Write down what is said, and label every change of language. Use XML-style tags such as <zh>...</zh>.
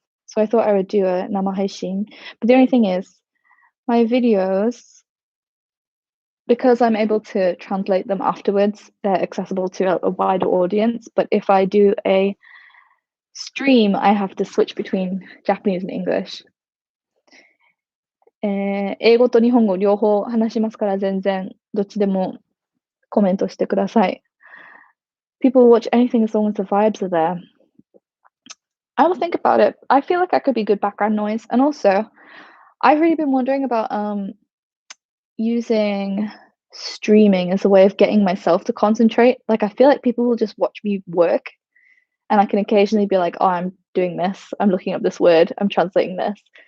<en>So I thought I would do a nama haishin. But the only thing is, my videos, because I'm able to translate them afterwards, they're accessible to a wider audience. But if I do a stream, I have to switch between Japanese and English.</en> <ja>英語と日本語両方話しますから、全然どっちでもコメントしてください。</ja> <en>People will watch anything as long as the vibes are there. I will think about it. I feel like I could be good background noise. And also, I've really been wondering about using streaming as a way of getting myself to concentrate. Like, I feel like people will just watch me work, and I can occasionally be like, oh, I'm doing this, I'm looking up this word, I'm translating this.</en>